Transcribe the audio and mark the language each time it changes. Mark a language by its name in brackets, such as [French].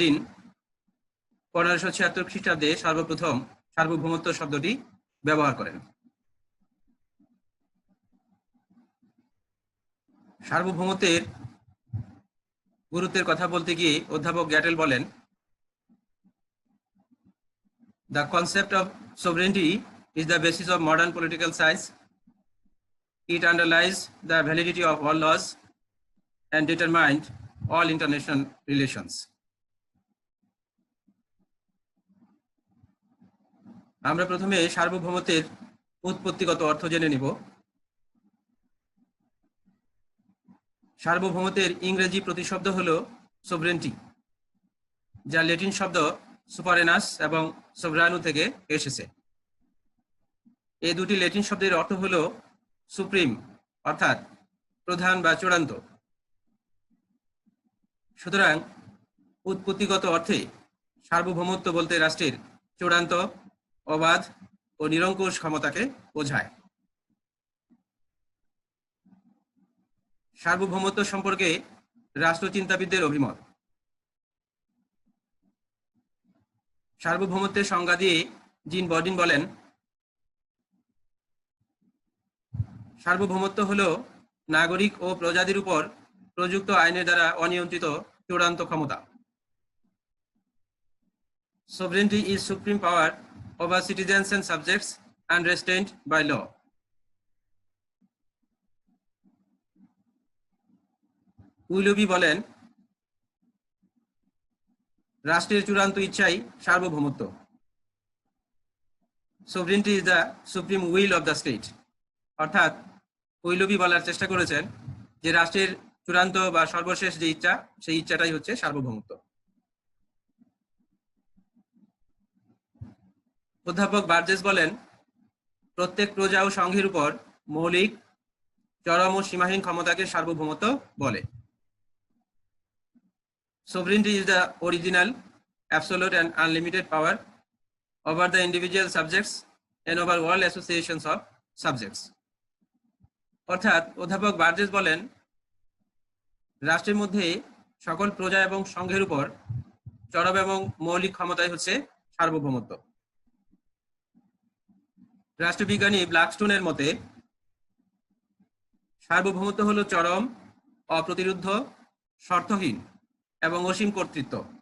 [Bangla] দিন 1576 খ্রিস্টাব্দে সর্বপ্রথম সার্বভৌমত্ব শব্দটি ব্যবহার করেন। সার্বভৌমত্বের গুরুত্বের কথা বলতে গিয়ে অধ্যাপক গ্যাটেল বলেন, [English] The concept of sovereignty is the basis of modern political science. It underlies the validity of all laws and determined all international relations. [Bangla] আমরা প্রথমে সার্বভৌমত্বের উৎপত্তিগত অর্থ জেনে নিব। সার্বভৌমত্বের ইংরেজি প্রতিশব্দ হলো সোভরেন্টি, যা ল্যাটিন শব্দ সুপারেনাস এবং সোভরানু থেকে এসেছে। এই দুটি ল্যাটিন শব্দের অর্থ হলো সুপ্রিম অর্থাৎ প্রধান বা চূড়ান্ত। সুতরাং উৎপত্তিগত অর্থে সার্বভৌমত্ব বলতে রাষ্ট্রের চূড়ান্ত, অবাধ ও নিরঙ্কুশ ক্ষমতাকে বোঝায়। সার্বভৌমত্ব সম্পর্কে রাষ্ট্রচিন্তাবিদদের অভিমত। সার্বভৌমত্বের সংজ্ঞা দিয়ে জিন বর্ডিন বলেন, সার্বভৌমত্ব হল নাগরিক ও প্রজাদের উপর প্রযুক্ত আইনের দ্বারা অনিয়ন্ত্রিত চূড়ান্ত ক্ষমতা। [English] Sovereignty is supreme power over citizens and subjects unrestrained by law. [Bangla] Willoughby বলেন, রাষ্ট্রের চূড়ান্ত ইচ্ছাই সার্বভৌমত্ব। [English] Sovereignty is the supreme will of the state. [Bangla] অর্থাৎ উইলবি বলার চেষ্টা করেছেন যে রাষ্ট্রের চূড়ান্ত বা সর্বশেষ যে ইচ্ছা, সেই ইচ্ছাটাই হচ্ছে সার্বভৌমত্ব। অধ্যাপক বার্জেস বলেন, প্রত্যেক প্রজা ও সংঘের উপর মৌলিক, চরম ও সীমাহীন ক্ষমতাকে সার্বভৌমত্ব বলে। [English] Sovereignty is the original, absolute and unlimited power over the individual subjects and over all associations of subjects. [Bangla] অর্থাৎ অধ্যাপক বার্জেস বলেন, রাষ্ট্রের মধ্যে সকল প্রজা এবং সংঘের উপর চরম এবং মৌলিক ক্ষমতাই হচ্ছে সার্বভৌমত্ব। রাষ্ট্রবিজ্ঞানী ব্ল্যাকস্টোনের মতে সার্বভৌমত্ব হলো চরম, অপ্রতিরুদ্ধ, শর্তহীন এবং অসীম কর্তৃত্ব।